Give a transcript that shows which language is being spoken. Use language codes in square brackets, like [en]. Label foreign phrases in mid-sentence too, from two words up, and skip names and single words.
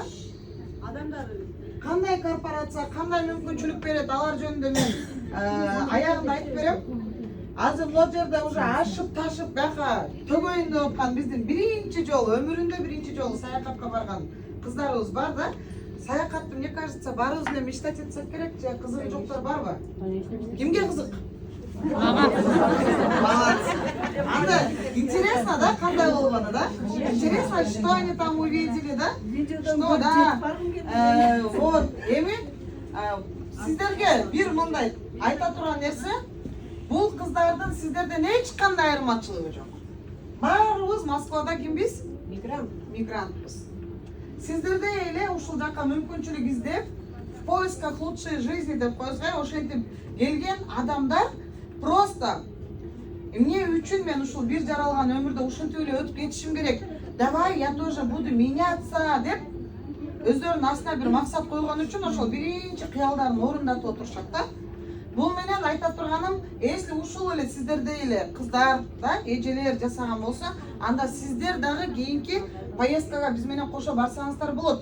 [ky] Кандай корпорация, кандай мүмкүнчүлүк берет, алар жөнүндө мен аягында айтып берем. Азыр бул жерде уже ашып ташып бака төгөйүндө опкан биздин биринчи жолу, өмүрүндө биринчи жолу саякатка барган кыздарыбыз бар да. Саякатты, [ru] мне кажется, [ky] барыбыз эле мечтать этсек керек, же кызыгы жоктор барбы? Кимге кызык? Молодцы. Анда интересно, да, кандай болгону, да? [ru] Интересно, что они там увидели, да? Что, да? Вот, [ky] эми сиздерге бир мындай айта турган нерсе, бул кыздардын сиздерден эч кандай айырмачылыгы жок. Баарыбыз Москвада кимбиз? Мигрантпыз. Сиздерде эле ушул жака мүмкүнчүлүк издеп, [ru] в поисках лучшей жизни [ky] деп койсой, ошентип келген адамдар просто эмне үчүн мен ушул бир жаралган өмүрдө ушинтип эле өтүп кетишим керек. [ru] Давай я тоже буду меняться [ky] деп өздөрүнүн астына бир максат койгон үчүн ошол биринчи кыялдарын орундатып отурушат да. Бул менен айта турганым, если ушул эле сиздердей эле кыздар, да, эжелер жасаган болсо, анда сиздер дагы кийинки поездкага биз менен кошо барсаңыздар болот.